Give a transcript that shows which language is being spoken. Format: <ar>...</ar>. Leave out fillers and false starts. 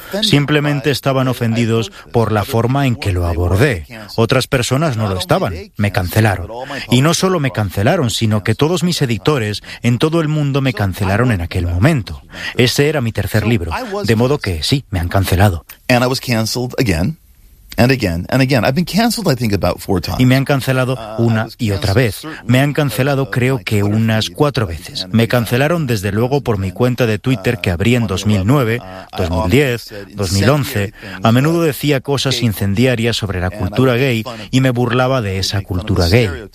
<es>Simplemente estaban ofendidos por la forma en que lo abordé. Otras personas no lo estaban, me cancelaron. Y no solo me cancelaron, sino que todos mis editores en todo el mundo me cancelaron en aquel momento. Ese era mi tercer libro, de modo que sí, me han cancelado.</es> <en>And I was canceled again. And again, I've been canceled, I think, about 4 times.</en> <es>Y me han cancelado una y otra vez. Me han cancelado creo que unas 4 veces. Me cancelaron desde luego por mi cuenta de Twitter que abrí en 2009, 2010, 2011. A menudo decía cosas incendiarias sobre la cultura gay y me burlaba de esa cultura gay.</es>